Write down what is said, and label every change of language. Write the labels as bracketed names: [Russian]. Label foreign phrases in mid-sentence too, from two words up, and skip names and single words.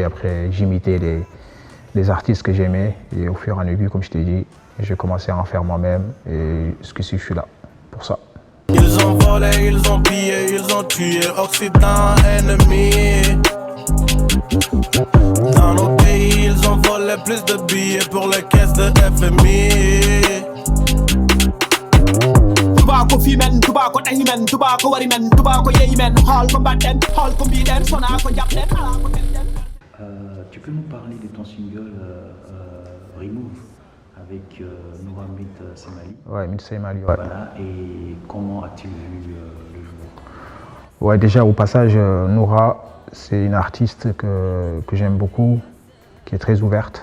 [French] Après, j'imitais les artistes que j'aimais. Et au fur et à mesure, comme je t'ai dit, j'ai commencé à en faire moi-même. Et jusqu'ici, je suis là. Pour ça. Ils ont volé, ils ont pillé, ils ont tué, Occident ennemi. Dans nos pays, ils ont volé plus de billets pour les caisses de FMI. Tobacco female, tobacco men, tobacco worry men, tobacco yay men, hall combatant, hall combatant, sona ko japten, ala ko ten. Tu peux nous parler de ton single Remove avec Noura Mit Semali? Ouais, Mit Semali, ouais. Voilà, et comment as-tu vu le jour? Ouais, déjà au passage, Noura, c'est une artiste que j'aime beaucoup, qui est très ouverte.